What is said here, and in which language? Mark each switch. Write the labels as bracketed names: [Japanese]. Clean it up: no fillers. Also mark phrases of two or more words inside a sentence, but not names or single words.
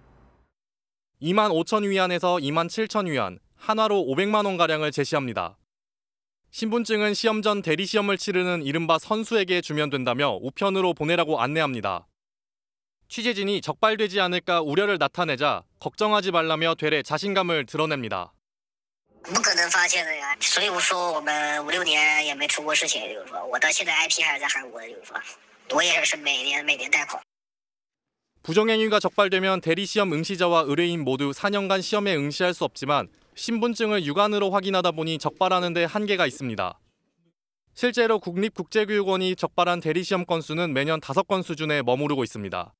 [Korean] 25,000위안에서 27,000위안, 한화로 500만 원가량을 제시합니다. 신분증은 시험 전 대리시험을 치르는 이른바 선수에게 주면 된다며 우편으로 보내라고 안내합니다. 취재진이 적발되지 않을까 우려를 나타내자 걱정하지 말라며 되레 자신감을 드러냅니다. [Chinese] 不可能发现的呀，所以我说我们5、6年也没出过事情，就是说我到现在 IP 还是在韩国的，就是说我也是每年贷款。 [Korean] 부정행위가 적발되면 대리시험 응시자와 의뢰인 모두 4년간 시험에 응시할 수 없지만 신분증을 육안으로 확인하다 보니 적발하는 데 한계가 있습니다. 실제로 국립국제교육원이 적발한 대리시험 건수는 매년 5건 수준에 머무르고 있습니다.